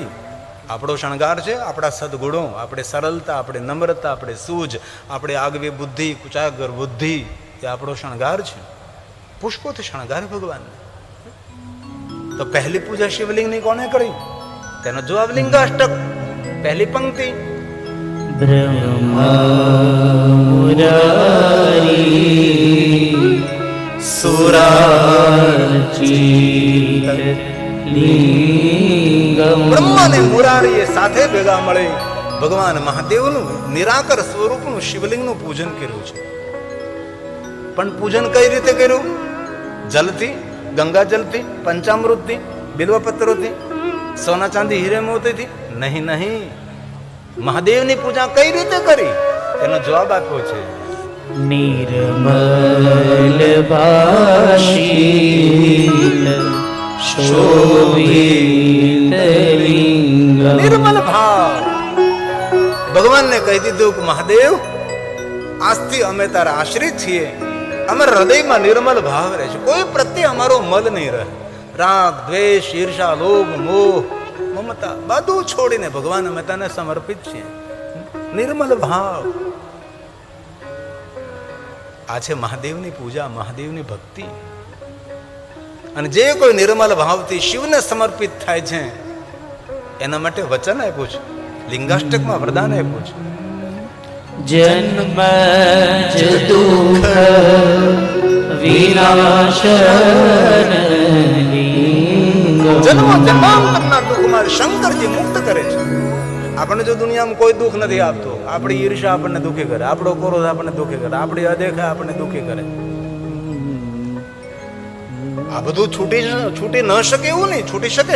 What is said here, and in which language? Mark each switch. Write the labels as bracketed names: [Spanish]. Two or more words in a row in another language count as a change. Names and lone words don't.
[Gujarati] આપણો શણગાર છે આપણા સદગુણો, આપણે સરળતા, આપણે નમ્રતા, આપણે સૂઝ, આપણે આગવી બુદ્ધિ, કુચાગર બુદ્ધિ, એ આપણો શણગાર છે. પુષ્પોથી શણગાર ભગવાનને. તો પહેલી પૂજા શિવલિંગની કોને કરી? તેનો જવાબ લિંગાષ્ટક, પહેલી પંક્તિ. [Sanskrit] ब्रह्मा मुरारी सुरार्चित लिंगम. [Gujarati] બ્રહ્મા અને મુરારી એ સાથે ભેગા મળી ભગવાન મહાદેવનું નિરાકર સ્વરૂપનું શિવલિંગનું પૂજન કર્યું છે. પણ પૂજન કઈ રીતે કર્યું? જલથી, ગંગા જલથી, પંચામૃતથી, બિલ્વપત્રોથી, સોના ચાંદી હીરે મોતીથી? નહીં નહીં. મહાદેવની પૂજા કઈ રીતે કરી એનો જવાબ આપ્યો છે. [Sanskrit] निर्मल भाषित शोभित लिंगम. [Gujarati] નિર્મલ ભાવ. ભગવાનને કહી દીધું કે મહાદેવ આજથી અમે તારા આશ્રિત છીએ, અમારા હૃદયમાં નિર્મલ ભાવ રહે છે, કોઈ પ્રત્યે અમારો મલ નહીં રહે. રાગ, દ્વેષ, ઈર્ષા, લોભ, મોહ, મમતા બધું છોડીને ભગવાન અમે તને સમર્પિત છીએ. નિર્મલ ભાવ. આ છે મહાદેવની પૂજા, મહાદેવની ભક્તિ. અને જે કોઈ નિર્મલ ભાવથી શિવને સમર્પિત થાય છે એના માટે વચન આપ્યું છે, લિંગાષ્ટકમાં વરદાન આપ્યું છે. [Sanskrit] जन्म च दुःख विनाशन लिंगम. [Gujarati] જન્મ જન્માંતરના દુઃખમાં શંકરજી મુક્ત કરે છે. આપણને જો દુનિયામાં કોઈ દુઃખ નથી આપતો, આપણી ઈર્ષા આપણને દુઃખી કરે, આપણો ક્રોધ આપણને દુઃખી કરે, આપણી અદેખા આપણને દુઃખી કરે, આ બધું છૂટી ન શકે એવું નહીં, છૂટી શકે.